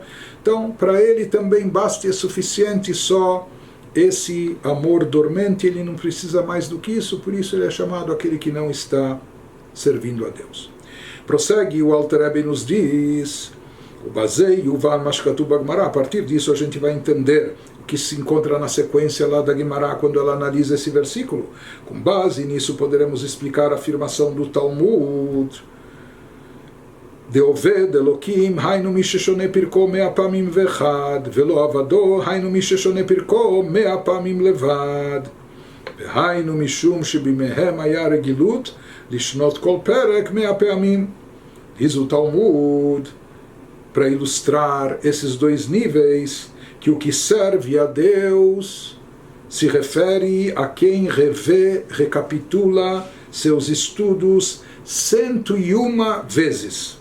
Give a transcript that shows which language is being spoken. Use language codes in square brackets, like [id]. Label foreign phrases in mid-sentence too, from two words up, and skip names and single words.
[pt] Então, para ele também basta e é suficiente só esse amor dormente, ele não precisa mais do que isso, por isso ele é chamado aquele que não está servindo a Deus. Prossegue, o Alter Rebbe nos diz, o [he] ובזה יובן מה שכתוב בגמרא. [pt] A partir disso a gente vai entender o que se encontra na sequência lá da Guimará quando ela analisa esse versículo. Com base nisso poderemos explicar a afirmação do Talmud. [he] דעובד אלהים, היינו מי ששונה פרקו מאה פעמים ואחד, ולא עבדו, היינו מי ששונה פרקו מאה פעמים לבד. היינו משום שבימיהם היה רגילות, לשנות כל פרק מאה פעמים. [pt] Diz o Talmud, para ilustrar esses dois níveis, que o que serve a Deus se refere a quem revê, recapitula seus estudos 101 vezes.